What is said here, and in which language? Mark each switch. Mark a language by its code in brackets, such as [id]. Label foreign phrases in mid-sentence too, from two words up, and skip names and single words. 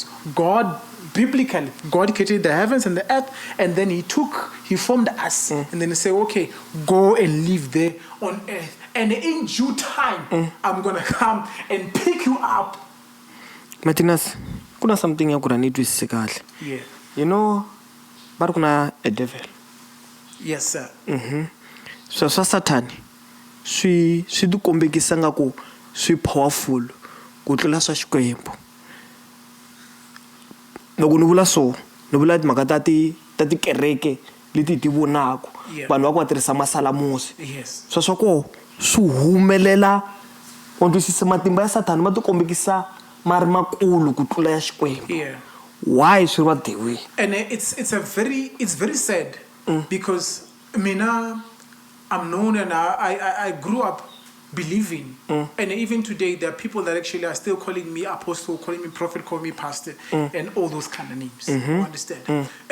[en] God, biblically, God created the heavens and the earth, and then he formed us, and then he said, okay, go and live there on earth, and in due time I'm gonna come and pick you up. Martinez, kuna something you could need to say. Yeah. You know, but kuna a devil. Yes, sir. [ts] So Satan swi ti kombekisa nga ku swi powerful ku tlula swa Xikwembu. Loko ni vula so ni vula timhaka ta tikereke leti ti vonaka vanhu va ku va tirhisa masalamusi. Swa ko swi humelela u twisisa matimba ya Satan ma ti kombekisa ma ri makulu ku tlula ya Xikwembu. [en] Why [ts] swi va [en] that way? And it's very sad. Because I'm known and I grew up believing, and even today there are people that actually are still calling me apostle, calling me prophet, calling me pastor, and all those kind of names. You understand?